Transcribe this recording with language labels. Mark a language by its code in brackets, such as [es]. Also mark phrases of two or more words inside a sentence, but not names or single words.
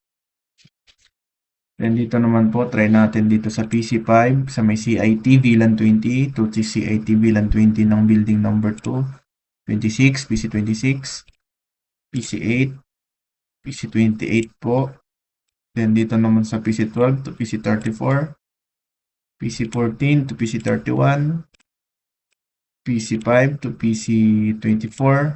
[tl] Then dito naman po, try natin dito sa PC5, sa may CIT VLAN 20 to CIT VLAN 20 ng [en] building number [tl] 2, 26, PC26, PC8, PC28 po. Then dito naman sa PC12 to PC34, PC14 to PC31, PC5 to PC24,